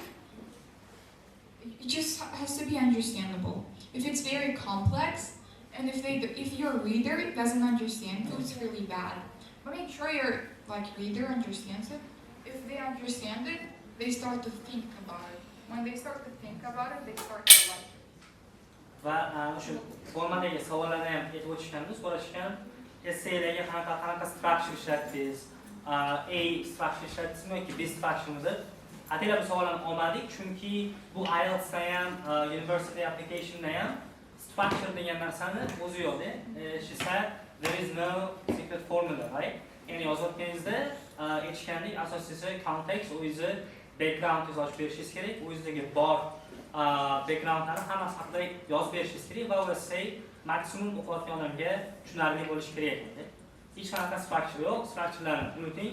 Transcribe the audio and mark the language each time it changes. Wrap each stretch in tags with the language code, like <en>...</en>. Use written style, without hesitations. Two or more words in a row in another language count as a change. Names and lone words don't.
<en>It just has to be understandable. If it's very complex, and if your reader doesn't understand it, it's really bad. But make sure your reader understands it. If they understand it, they start to think about it. When they start to think about it, they start to like it.</en> <uz>Va o'sha formadagi savollarni ham aytib o'tishganda, so'rashgan essaylarga qanaqa structure ishlatdingiz? A structure ishlatdingizmi yoki B structure'ni? Ataylar bu savollarni olmadik, chunki bu IELTS'da ham,</uz> <en>university application'da</en> <uz>ham structure degan narsani o'zi yo'q-da.</uz> <en>She said there is no secret formula, right?</en> <uz>Ya'ni yozayotganingizda aytishgandek asosiysi context, o'zi background yozib berishingiz kerak, o'zidagi bor backgroundlari hammasi haqida yozib berishingiz kerak va u essay maksimum o'qiyotgan odamga tushunarli bo'lishi kerak edi. Hech qanaqa structure yo'q, structurelarni unuting.</uz>